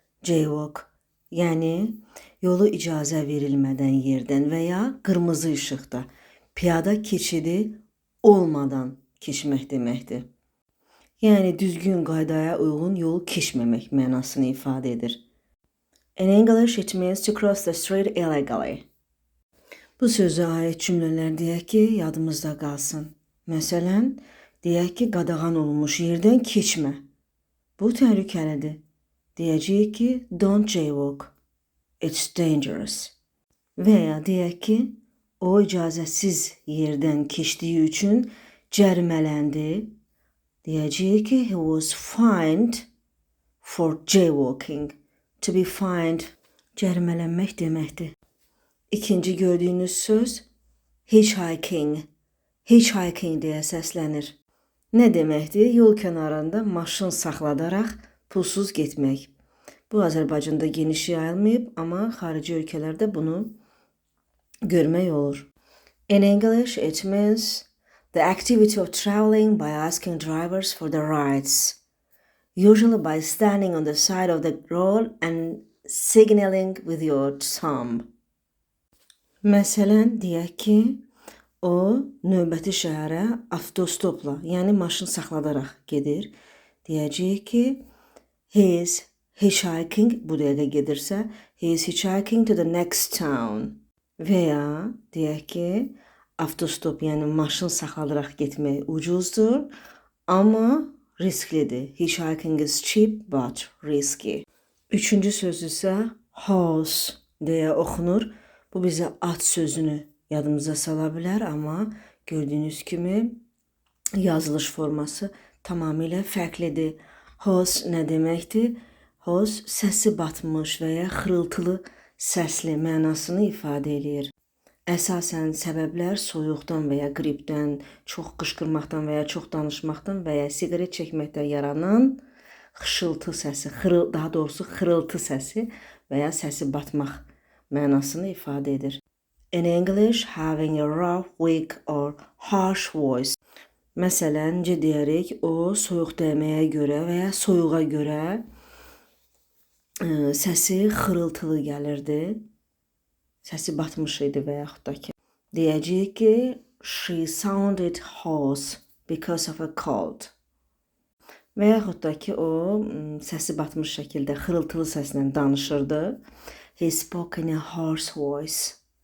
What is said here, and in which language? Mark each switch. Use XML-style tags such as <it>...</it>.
<az>Jaywalk, yəni yolu icazə verilmədən yerdən və ya qırmızı işıqda piyada keçidi olmadan keçmək deməkdir. Yəni düzgün qaydaya uyğun yolu keçməmək mənasını ifadə edir.</az> <en>In English, it means to cross the street illegally.</en> <az>Bu sözə aid cümlələr deyək ki, yadımızda qalsın. Məsələn, deyək ki, qadağan olunmuş yerdən keçmə. Bu təhlükəlidir. Deyəcəyik ki,</az> <en>don't jaywalk. It's dangerous.</en> <az>Və ya deyək ki, o icazəsiz yerdən keçdiyi üçün cərimələndi. Deyəcəyik ki,</az> <en>he was fined for jaywalking. To be fined,</en> <az>cərimələnmək deməkdir. İkinci gördüyünüz söz hitchhiking. Hitchhiking deyə səslənir. Nə deməkdir? Yol kənarında maşın saxladaraq pulsuz getmək. Bu Azərbaycanda geniş yayılmayıb, amma xarici ölkələrdə bunu görmək olur.</az> <en>In English, it means the activity of traveling by asking drivers for the rides. Usually by standing on the side of the road and signaling with your thumb.</en> <az>Məsələn, deyək ki, o növbəti şəhərə avtostopla, yəni maşın saxladaraq gedir. Deyəcəyik ki,</az> <en>he is hitchhiking,</en> <az>bu dəqiqə gedirsə,</az> <en>he is hitchhiking to the next town.</en> <az>Və ya deyək ki, avtostop, yəni maşın saxladaraq getmək ucuzdur, amma risklidir.</az> <en>Hitchhiking is cheap but risky.</en> <az>Üçüncü söz isə horse deyə oxunur. Bu bizə at sözünü yadımıza sala bilər, amma gördüyünüz kimi yazılış forması tamamilə fərqlidir. Horse nə deməkdir? Horse səsi batmış və ya xırıltılı səsli mənasını ifadə edir. Əsasən səbəblər soyuqdan və ya qripdən, çox qışqırmaqdan və ya çox danışmaqdan və ya siqaret çəkməkdən yaranan xışıltı səsi, daha doğrusu xırıltı səsi və ya səsi batmaq mənasını ifadə edir.</az> <en>In English, having a rough, weak or harsh voice.</en> <az>Məsələn, necə deyərik, o soyuq dəyməyə görə və ya soyuğa görə səsi xırıltılı gəlirdi. Səsi batmış idi və yaxud da ki. Deyəcəyik ki,</az> <en>she sounded hoarse because of a cold.</en> <az>Və yaxud da ki, o səsi batmış şəkildə xırıltılı səslə danışırdı.</az> <en>He spoke in a hoarse voice.</en>